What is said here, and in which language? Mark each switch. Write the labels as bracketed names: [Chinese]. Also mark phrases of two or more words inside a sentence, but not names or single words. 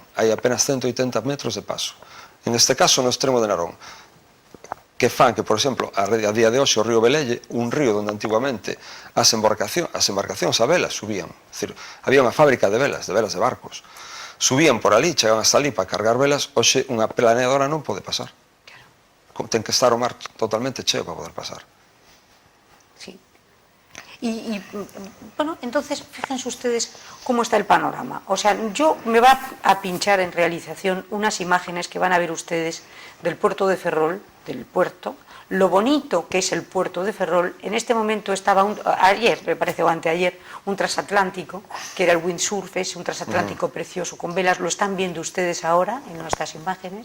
[Galician] Hai apenas 180 metros de paso. En este caso, no extremo de Narón, que fan que, por exemplo, a día de hoxe o río Velelle, un río onde antigamente as embarcacións a velas subían, había unha fábrica de velas de barcos, subían por ali, chegaban hasta ali para cargar velas, hoxe unha planeadora non pode pasar. Ten que estar o mar totalmente cheo para poder pasar. [Spanish] Sí. Y bueno, entonces, fíjense ustedes cómo está el panorama. O sea, me va a pinchar en realización unas imágenes que van a ver ustedes del puerto de Ferrol, del puerto, lo bonito que es el puerto de Ferrol. En este momento estaba, ayer, me parece, o anteayer, un transatlántico, que era el windsurf, es un transatlántico precioso con velas, lo están viendo ustedes ahora en nuestras imágenes.